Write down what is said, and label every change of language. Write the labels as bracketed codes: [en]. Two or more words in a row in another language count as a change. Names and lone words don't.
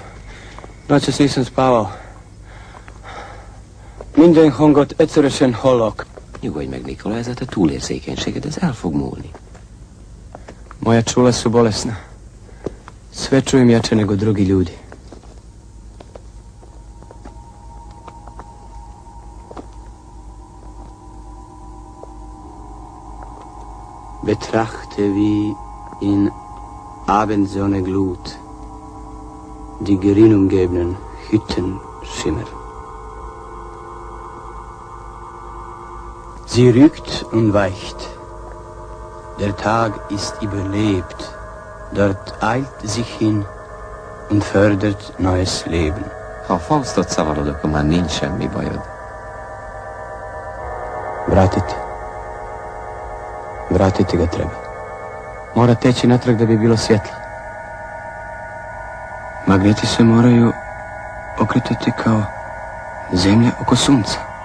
[hr] Noćas nisam spavao. [hu] Minden hangot egyszerűen hallok. Nyugodj meg, Nikola, ez a te túlérzékenységed, ez el fog múlni. [hr] Moja čula su bolesna. Sve čujem jače nego drugi ljudi. [de] Betrachte wie in Abendsonne Glut die grün umgebenen Hütten Schimmer. Sie rückt und weicht. Der Tag ist überlebt. Dort eilt sich hin und fördert neues Leben. [hu] Ha a Faustot szavarod, akkor már nincs semmi bajod. [hr] Vratiti ga treba. Mora teći natrag da bi bilo svjetlo. Magneti se moraju okretati kao zemlja oko sunca.